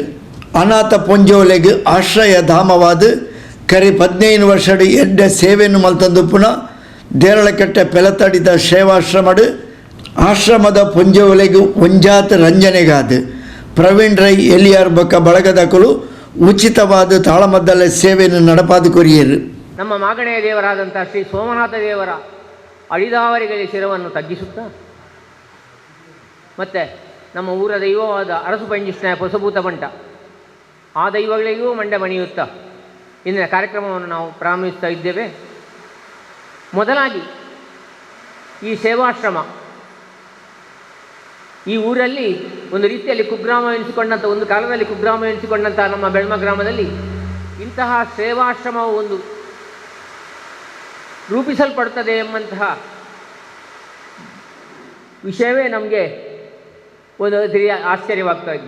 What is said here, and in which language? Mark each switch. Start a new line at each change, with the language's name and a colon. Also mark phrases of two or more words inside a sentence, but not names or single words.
Tulu: ಅನಾಥ ಪೊಂಜೋಲೆಗ್ ಆಶ್ರಯ ಧಾಮವಾದ ಕರಿ 15 ವರ್ಷಡು ಎಡ್ಡೆ ಸೇವೆಯನ್ನು ಮಲ್ತಂದು ಪುನಃ ದೇರಳಕಟ್ಟೆ ಪೆಲತ್ತಡಿದ ಸೇವಾಶ್ರಮಡು ಆಶ್ರಮದ ಪೊಂಜೋಲೆಗ್ ಒಂಜಾತ್ ರಂಜನೆಗಾದ ಪ್ರವೀಣ್ ರೈ ಎಲಿಯಾರ್ ಬಕ್ಕ ಬಳಗದಕಲು ಉಚಿತವಾದ ತಾಳಮದ್ದಲೆ ಸೇವೆಯನ್ನು ನಡಪಾದು ಕೊರಿಯರು.
Kannada: ನಮ್ಮ ಮಾಗಣೆಯ ದೇವರಾದಂಥ ಶ್ರೀ ಸೋಮನಾಥ ದೇವರ ಅಳಿದಾವರಿಗೆ ಶಿರವನ್ನು ತಗ್ಗಿಸುತ್ತಾ ಮತ್ತು ನಮ್ಮ ಊರ ದೈವವಾದ ಅರಸು ಪಂಜಿಷ್ಣ ಹೊಸಭೂತ ಬಂಟ ಆ ದೈವಗಳಿಗೂ ಮಂಡೆ ಮಣಿಯುತ್ತಾ ಇಂದಿನ ಕಾರ್ಯಕ್ರಮವನ್ನು ನಾವು ಪ್ರಾರಂಭಿಸ್ತಾ ಇದ್ದೇವೆ. ಮೊದಲಾಗಿ ಈ ಸೇವಾಶ್ರಮ ಈ ಊರಲ್ಲಿ ಒಂದು ರೀತಿಯಲ್ಲಿ ಕುಗ್ರಾಮ ಎನಿಸಿಕೊಂಡಂಥ, ಒಂದು ಕಾಲದಲ್ಲಿ ಕುಗ್ರಾಮ ಎನಿಸಿಕೊಂಡಂಥ ನಮ್ಮ ಬೆಳ್ಮ ಗ್ರಾಮದಲ್ಲಿ ಇಂತಹ ಸೇವಾಶ್ರಮವು ಒಂದು ರೂಪಿಸಲ್ಪಡುತ್ತದೆ ಎಂಬಂತಹ ವಿಷಯವೇ ನಮಗೆ ಒಂದು ರೀತಿಯ ಆಶ್ಚರ್ಯವಾಗ್ತಾ ಇದೆ.